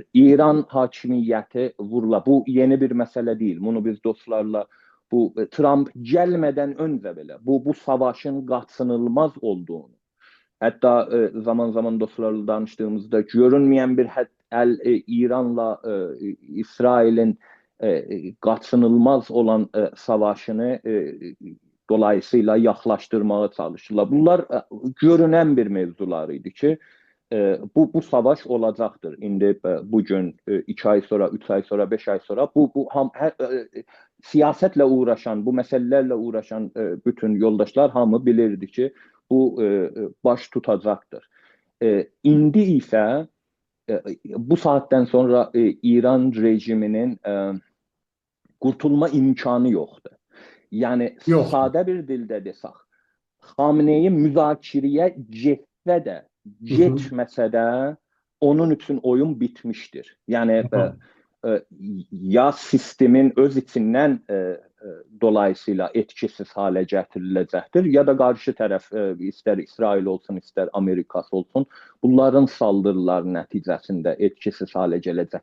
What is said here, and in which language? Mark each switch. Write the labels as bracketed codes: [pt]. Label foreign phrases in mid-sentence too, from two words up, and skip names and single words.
[az] İran hakimiyyəti vurula. Bu yeni bir məsələ deyil. Bunu biz dostlarla Trump gəlmədən öncə belə bu savaşın qaçınılmaz olduğunu, hətta zaman-zaman dostlarla danışdığımızda görünməyən bir İranla İsrail'in [tr] kaçınılmaz olan savaşını dolayısıyla yaklaştırmaya çalışırlar. Bunlar görünen bir mevzular idi ki bu savaş olacaktır. İndi bugün 2 ay sonra, 3 ay sonra, 5 ay sonra siyasetle uğraşan, bu meselelerle uğraşan bütün yoldaşlar hamı bilirdi ki bu baş tutacaktır. İndi ise bu saatten sonra İran rejiminin kurtulma imkanı yoktur. Yani [az] Yoxdur. sadə bir dildə desək, Xameneyi müzakirəyə getsə də, Hı hı. getməsə də onun üçün oyun bitmişdir. Yəni Aha. ya sistemin öz içindən dolayısıyla etkisiz halə gətiriləcəkdir, ya da qarşı tərəf istər İsrail olsun, istər Amerikası olsun, bunların saldırıları nəticəsində etkisiz halə gələcək.